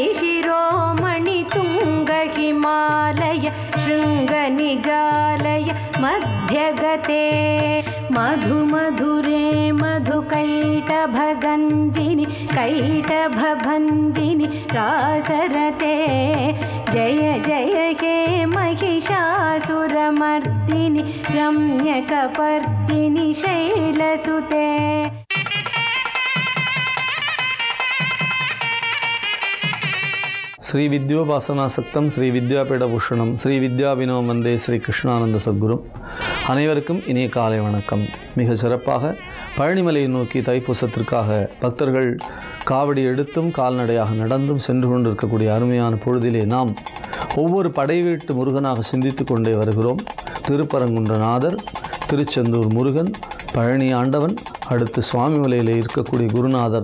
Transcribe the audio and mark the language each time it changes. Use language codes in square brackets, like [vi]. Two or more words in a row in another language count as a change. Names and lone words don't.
[sa] शिरोमणि तुङ्ग हिमालय शृङ्गनिजालय मध्यगते मधुमधुरे मधुकैटभगन्धिनि कैटभभन्धिनि रासरते जय जय हे महिषासुरमर्दिनि रम्यकपर्दिनि शैलसुते श्री विद्योपासनासक्तम श्री विद्यापीठभूषणम श्री विद्याविनोम वंदे श्री कृष्णानंद सद्गुரு [ta] அனைவருக்கும் இனிய காலை வணக்கம். மிக சிறப்பாக பழனிமலையை நோக்கி தைப்பூசத்திற்காக பக்தர்கள் காவடி எடுத்தும் கால்நடையாக நடந்தும் சென்று கொண்டிருக்கக்கூடிய அருமையான பொழுதிலே நாம் ஒவ்வொரு படைவீட்டு முருகனாக சிந்தித்து கொண்டே வருகிறோம். திருப்பரங்குன்றநாதர், திருச்செந்தூர் முருகன், பழனி ஆண்டவன், அடுத்து சுவாமிமலையில் இருக்கக்கூடிய குருநாதர்.